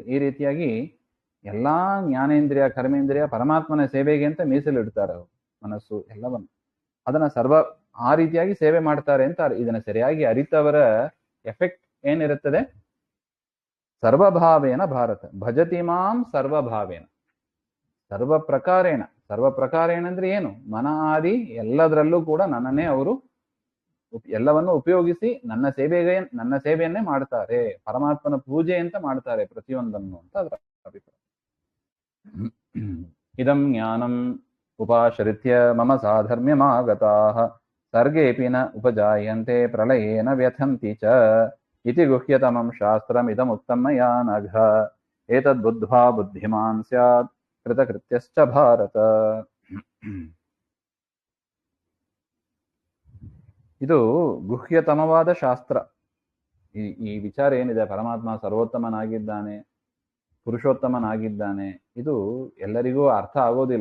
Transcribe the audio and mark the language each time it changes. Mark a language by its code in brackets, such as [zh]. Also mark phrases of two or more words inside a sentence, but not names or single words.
[kn] ಈ ರೀತಿಯಾಗಿ ಎಲ್ಲಾ ಜ್ಞಾನೇಂದ್ರಿಯ ಕರ್ಮೇಂದ್ರಿಯ ಪರಮಾತ್ಮನ ಸೇವೆಗೆ ಅಂತ ಮೀಸಲಿಡ್ತಾರೆ ಅವರು, ಮನಸ್ಸು ಎಲ್ಲವನ್ನು. ಅದನ್ನ ಆ ರೀತಿಯಾಗಿ ಸೇವೆ ಮಾಡ್ತಾರೆ ಅಂತ. ಇದನ್ನ ಸರಿಯಾಗಿ ಅರಿತವರ ಎಫೆಕ್ಟ್ ಏನಿರುತ್ತದೆ? [sa] ಸರ್ವಭಾವೇನ ಭಾರತ ಭಜತಿ ಮಾಂ ಸರ್ವಭಾವೇನ ಸರ್ವ ಪ್ರಕಾರೇಣ [kn] ಅಂದ್ರೆ ಏನು? ಮನ ಆದಿ ಎಲ್ಲದರಲ್ಲೂ ಕೂಡ ನನ್ನನ್ನೇ ಅವರು ಎಲ್ಲವನ್ನು ಉಪಯೋಗಿಸಿ ನನ್ನ ಸೇವೆಯನ್ನೇ ಮಾಡ್ತಾರೆ. ಪರಮಾತ್ಮನ ಪೂಜೆ ಅಂತ ಮಾಡ್ತಾರೆ ಪ್ರತಿಯೊಂದನ್ನು ಅಂತ ಅದರ ಅಭಿಪ್ರಾಯ. [sa] ಇದಂ ಜ್ಞಾನಂ ಉಪಾಶ್ರಿತ್ಯ ಮಮ ಸಾಧರ್ಮ್ಯಮಾಗತಾಃ ಸರ್ಗೇಪಿ ನ ಉಪಜಾಯಂತೆ ಪ್ರಳಯೇನ ವ್ಯಥಂತಿ ಚ ಇತಿ ಗುಹ್ಯತಮಂ ಶಾಸ್ತ್ರಮಿದಮುಕ್ತಂ ಮಯಾ ನಘ ಏತದ್ಬುದ್ಧ್ವಾ ಬುದ್ಧಿಮಾನ್ ಸ್ಯಾತ್ ಕೃತಕೃತ್ಯಶ್ಚ ಭಾರತ. [kn] ಇದು ಗುಹ್ಯತಮವಾದ ಶಾಸ್ತ್ರ. ಈ ವಿಚಾರ ಏನಿದೆ, ಪರಮಾತ್ಮ ಸರ್ವೋತ್ತಮನಾಗಿದ್ದಾನೆ, ಪುರುಷೋತ್ತಮನಾಗಿದ್ದಾನೆ, ಇದು ಎಲ್ಲರಿಗೂ ಅರ್ಥ ಆಗೋದಿಲ್ಲ.